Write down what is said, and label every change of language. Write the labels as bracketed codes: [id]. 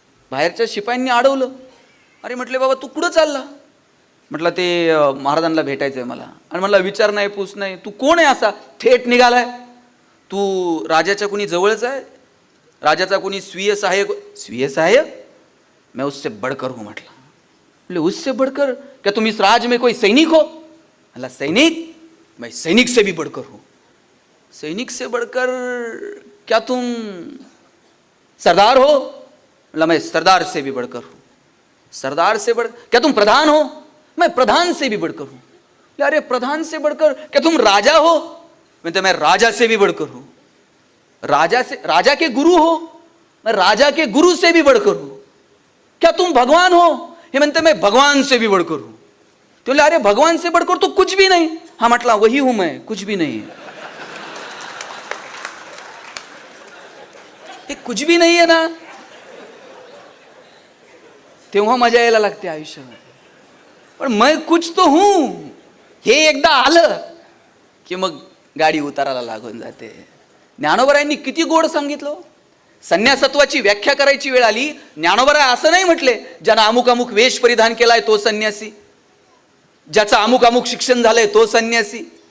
[mr] बाहेरच्या शिपायांनी अडवलं. अरे म्हटले बाबा तू कुठं चालला? म्हटलं ते महाराजांना भेटायचं आहे मला. आणि म्हटलं विचार नाही पूस नाही, तू कोण आहे असा थेट निघालाय? तू राजाच्या कुणी जवळच आहे? राजाचा कोणी स्वीय सहायक? [hi] स्वीय सहायक? मैं उससे बढ़कर हूँ. म्हटलं उससे बढ़कर क्या तुम इस राज में कोई सैनिक हो? म्हटलं सैनिक? मैं सैनिक से भी बढ़कर हूँ. सैनिक से बढ़कर क्या तुम सरदार हो? म्हटलं मैं सरदार से भी बढ़कर हूँ. सरदार से बढ़ क्या तुम प्रधान हो? मैं प्रधान से भी बढ़कर हूँ. अरे प्रधान से बढ़कर क्या तुम राजा हो? मैं राजा से भी बढ़कर हूँ. राजा के गुरु हो? मैं राजा के गुरु से भी बढ़कर हूँ. क्या तुम भगवान हो? [mr] हे म्हणते [hi] मैं भगवान से भी बढ़कर हूँ. तो बोले अरे भगवान से बढ़कर तो कुछ भी नहीं. हाँ म्हटला वही हूं मैं, कुछ भी नहीं. [mr] हे [hi] कुछ भी नहीं है ना, [mr] तेव्हा मजा यायला लागते आयुष्यामध्ये. पण [hi] मैं कुछ तो हूं [mr] हे एकदा आलं की मग गाडी उताराला लागून जाते. ज्ञानोबरायांनी किती गोड सांगितलं. संन्यासत्वाची व्याख्या करायची वेळ आली, ज्ञानोबराय असं नाही म्हटले ज्यानं अमुक अमुक वेश परिधान केलाय तो संन्यासी, ज्याचं अमुक अमुक शिक्षण झालंय तो संन्यासी.